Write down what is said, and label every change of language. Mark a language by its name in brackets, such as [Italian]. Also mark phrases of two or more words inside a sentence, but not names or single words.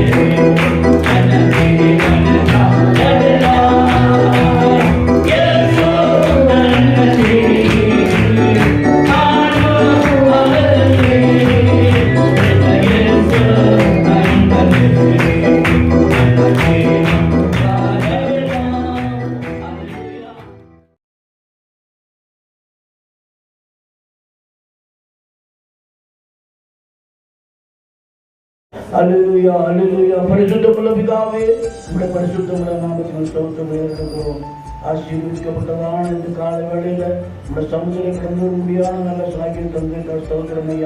[Kannada] ನನ್ನ ಜೀವನ ಕಾಲವೆಲ್ಲ ಯೇಸು ನನ್ನಲ್ಲಿ, ನಾನು ಅವರಲ್ಲಿ, ಯೇಸು ನನ್ನಲ್ಲಿ. ನನ್ನ ಜೀವನ ಕಾಲವೆಲ್ಲ. ಹಲ್ಲೆಲೂಯಾ. [Tamil] அல்லேலூயா, அல்லேலூயா. பரிசுத்தமுள்ள பிதாவே, உம்முடைய பரிசுத்தமுள்ள நாமத்தினால் ஸ்தோத்திரம் ஏறெடுக்கிறோம். ஆசீர்வதிக்கப்பட்டதான இந்த கால வேளையில உம்முடைய சமூகத்தை கடந்து முடியாத நல்ல சாக்கியம் தந்திருக்கிற ஸ்தோத்திரம் ஐயா.